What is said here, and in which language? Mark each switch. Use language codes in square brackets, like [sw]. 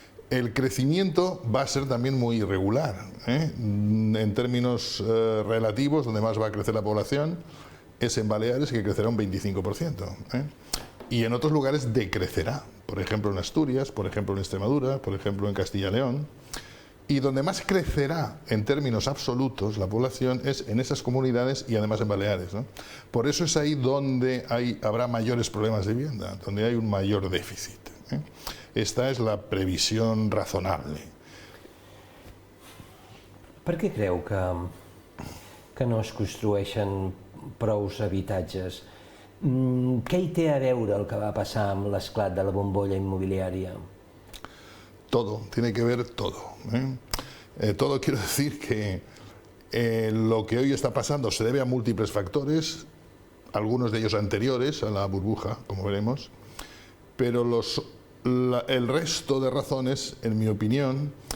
[es] El crecimiento va a ser también muy irregular, en términos relativos, donde más va a crecer la población es en Baleares, que crecerá un 25%, y en otros lugares decrecerá, por ejemplo en Asturias, por ejemplo en Extremadura, por ejemplo en Castilla y León. Y donde más crecerá en términos absolutos la población es en esas comunidades y además en Baleares, Por eso es ahí donde habrá mayores problemas de vivienda, donde hay un mayor déficit. Esta [ca] és la previsió razonable. Per què creu que no es construeixen prous habitatges? Què hi té a veure el que va passar amb l'esclat de la bombolla immobiliària? [es] Todo, tiene que ver todo. Todo quiero decir que lo que hoy está pasando se debe a múltiples factores, algunos de ellos anteriores a la burbuja, como veremos, pero el resto de razones, en mi opinión,